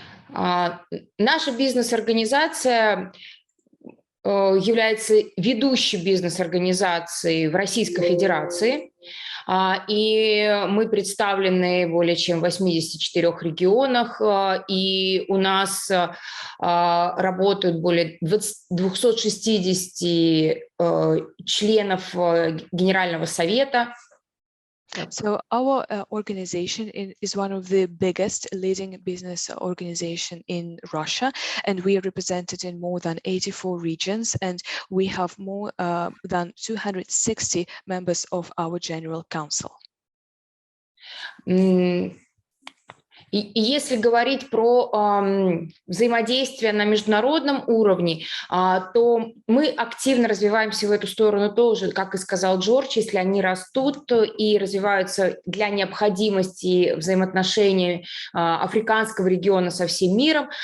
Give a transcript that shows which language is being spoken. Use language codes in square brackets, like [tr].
[ru] Наша бизнес-организация является ведущей бизнес-организацией в Российской Федерации, и мы представлены более чем в 84 регионах, и у нас работают более 260 членов Генерального совета. [en] So our organization is one of the biggest leading business organization in Russia, and we are represented in more than 84 regions, and we have more than 260 members of our General Council. [ru] И если говорить про взаимодействие на международном уровне, то мы активно развиваемся в эту сторону тоже, как и сказал Джордж, если они растут и развиваются для необходимости взаимоотношений африканского региона со всем миром,